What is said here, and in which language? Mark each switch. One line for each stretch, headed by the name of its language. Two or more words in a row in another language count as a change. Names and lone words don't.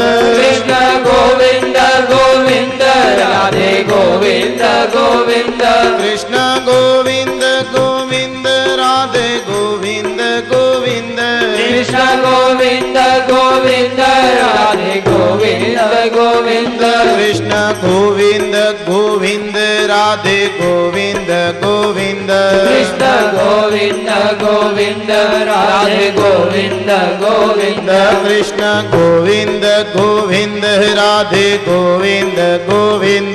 Gujarati: કૃષ્ણ ગોવિંદ ગોવિંદ રાધે ગોવિંદ ગોવિંદ. કૃષ્ણ ગોવિંદ ગોવિંદ રાધે ગોવિંદ ગોવિંદ. કૃષ્ણ ગોવિંદ ગોવિંદ રાધે ગોવિંદ ગોવિંદ.
Hindi: कृष्ण गोविंद गोविंद राधे गोविंद गोविंद कृष्ण गोविंद गोविंद राधे गोविंद गोविंद कृष्ण गोविंद गोविंद राधे गोविंद गोविंद